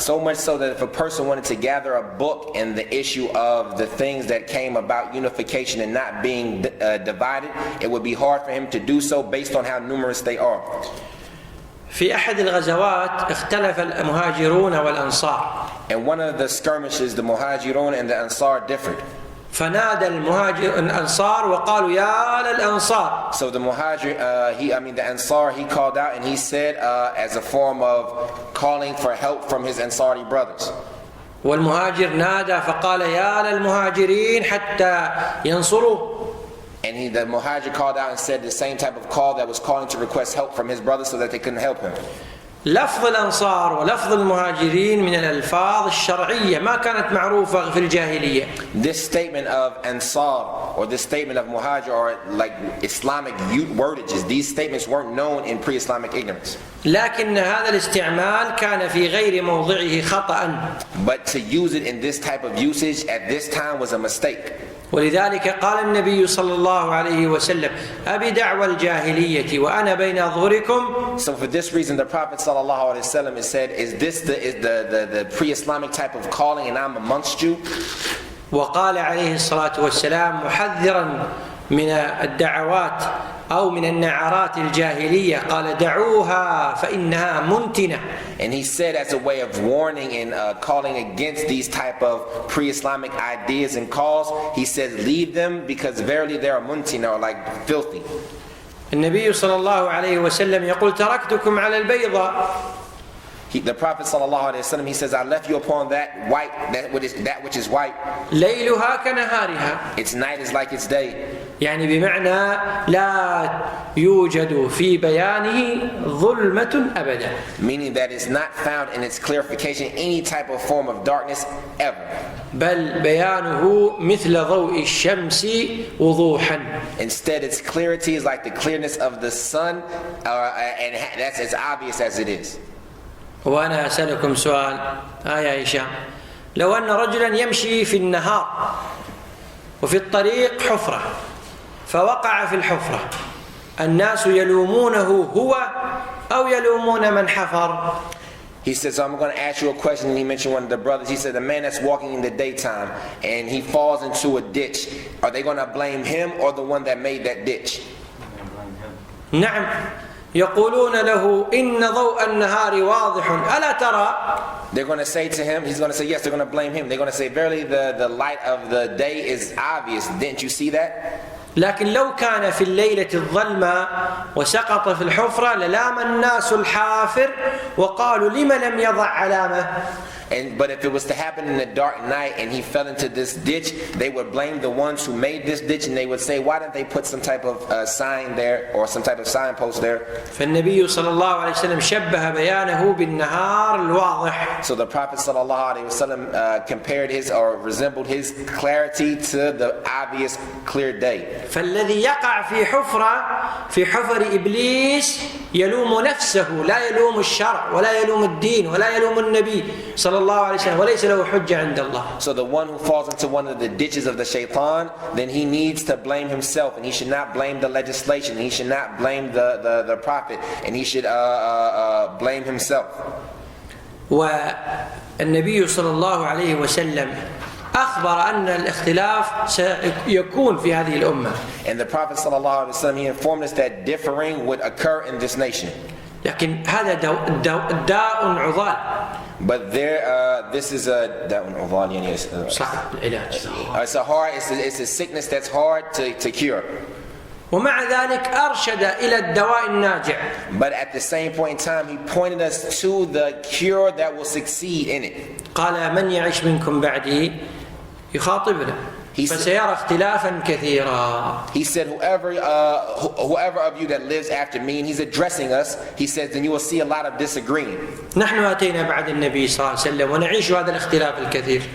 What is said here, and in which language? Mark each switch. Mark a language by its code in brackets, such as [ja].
[en] So much so that if a person wanted to gather a book in the issue of the things that came about unification and not being divided, it would be hard for him to do so based on how numerous they are. [ar] في أحد الغزوات اختلف المهاجرون والأنصار. [en] And one of the skirmishes, the Muhajirun and the Ansar differed. [ar] فنادى الأنصار وقالوا يا للأنصار. [en] So the the Ansar, he called out and he said as a form of calling for help from his Ansari brothers. [ar] والمهاجر نادى فقال يا للمهاجرين حتى ينصروا. [en] And the Muhajir called out and said the same type of call that was calling to request help from his brothers so that they couldn't help him. [ar] لفظ الأنصار ولفظ المهاجرين من الألفاظ الشرعية ما كانت معروفة في الجاهلية. [en] This statement of Ansar or this statement of Muhajir are like Islamic wordages. These statements weren't known in pre-Islamic ignorance. [ar] لكن هذا الاستعمال كان في غير موضعه خطأ. [en] But to use it in this type of usage at this time was a mistake. [ar] ولذلك قال النبي صلى الله عليه وسلم أبي دعوى الجاهلية وأنا بين أظهركم. [en] So for this reason, the Prophet sallallahu alaihi wasallam has said, is this the pre-Islamic type of calling, and I'm amongst you? [ar] وقال عليه الصلاة والسلام محذرا من الدعوات أو من النعرات الجاهلية قال دعوها فإنها منتنة. [en] And he said, as a way of warning and calling against these type of pre-Islamic ideas and calls, he says, leave them, because verily they are muntina, or like filthy. [ar] النبي صلى الله عليه وسلم يقول تركتكم على البيضاء. [en] The Prophet sallallahu alaihi wasallam, he says, I left you upon that which is white. [ar] ليلها كنهارها. [en] Its night is like its day. [ar] يعني بمعنى لا يوجد في بيانه ظلمة أبدا. [en] Meaning that it's not found in its clarification any type of form of darkness ever. [ar] بل بيانه مثل ضوء الشمس وضوحا. [en] Instead, its clarity is like the clearness of the sun, and that's as obvious as it is. [ar] وأنا أسألكم سؤال يا هشام، لو أن رجلا يمشي في النهار وفي الطريق حفرة فوقع في الحفرة، الناس يلومونه هو أو يلومون من حفر؟ [en] He says, so I'm going to ask you a question, and he mentioned one of the brothers. He said, the man that's walking in the daytime and he falls into a ditch, are they going to blame him or the one that made that ditch? [ar] نعم، يقولون له إن ضوء النهار واضح ألا ترى. [en] They're going to say to him, he's going to say, yes, they're going to blame him. They're going to say, verily the light of the day is obvious. Didn't you see that? [ar] لكن لو كان في الليلة الظلمة وسقط في الحفرة للام الناس الحافر وقالوا لم لم يضع علامة. [en] But if it was to happen in the dark night and he fell into this ditch, they would blame the ones who made this ditch, and they would say, why didn't they put some type of sign there or some type of signpost there? [ar] فالنبي صلى الله عليه وسلم شبه بيانه بالنهار الواضح. [en] So the Prophet sallallahu alaihi wasallam compared his or resembled his clarity to the obvious clear day. [ar] فالذي يقع في حفر إبليس يلوم نفسه، لا يلوم الشرع ولا يلوم الدين ولا يلوم النبي صلى الله عليه وسلم، وليس له حجة عند الله. [en] So the one who falls into one of the ditches of the shaitan, then he needs to blame himself, and he should not blame the legislation, he should not blame the prophet, and he should blame himself. [ar] والنبي صلى الله عليه وسلم أخبر أن الاختلاف سيكون في هذه الأمة. [en] And the Prophet sallallahu alaihi wasallam, he informed us that differing would occur in this nation. [ar] لكن هذا داء عضال. [en] But this is a [ar] صعب العلاج. [en] It's a sickness that's hard to cure. [ar] ومع ذلك أرشد إلى الدواء الناجع. [en] But at the same point in time, he pointed us to the cure that will succeed in it. [ar] قال من يعيش منكم بعدي يخاطبنا فسيرى اختلافا كثيرا. [en] He said, whoever of you that lives after me, and he's addressing us, he says, then you will see a lot of disagreeing. [ar] نحن أتينا بعد النبي صلى الله عليه وسلم ونعيش هذا الاختلاف الكثير.